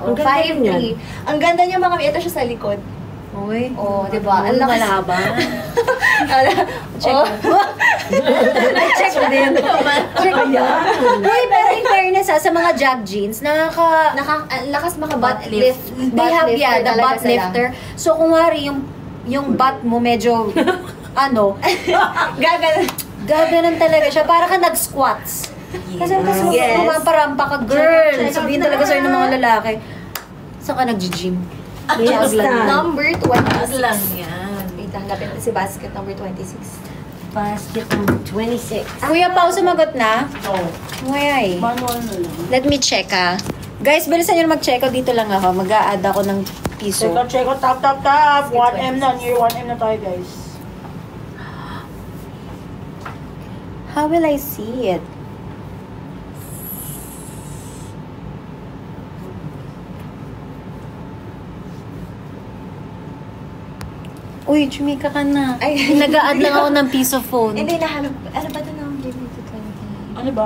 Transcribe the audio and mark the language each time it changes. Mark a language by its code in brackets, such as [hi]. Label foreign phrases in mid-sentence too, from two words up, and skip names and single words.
[tl] Ang ganda rin yan. 5'3". Ang ganda niya, mga mi. Ito siya sa likod. Uy. Oh, di ba? Ang lakas. Malaba. Check. Check din. Check yan. Uy, pero [en] in fairness [tl] sa mga jag jeans, Ang lakas mga [en] butt lift. They have, yeah, the butt lifter. So, [tl] kung wari, yung butt mo medyo, gaganon talaga siya. Para ka nag-squats. Kasi Yes. pumaparampa ka, girl. Sabihin talaga sa'yo ng mga lalaki, saan ka nag-gym? [en] Basket number 26. [tl] lang yan. Wait, hanapin ko si [en] basket number 26. Basket number 26. [tl] Kuya Pao, sumagot na? No. Ngay. Manual na lang. [en] Let me check, [tl] Guys, bilisan nyo na mag-check out. Dito lang ako. Mag-a-add ako ng piso. [en] Check out, tap. [tl] 1M na. Near 1M na tayo, guys. [en] How will I see it? [tl] Uy, chumika ka na. Ay. Nag-a-add lang ako ng piso phone. Hindi, nahanap. Ano ba ito number dito? Ano ba?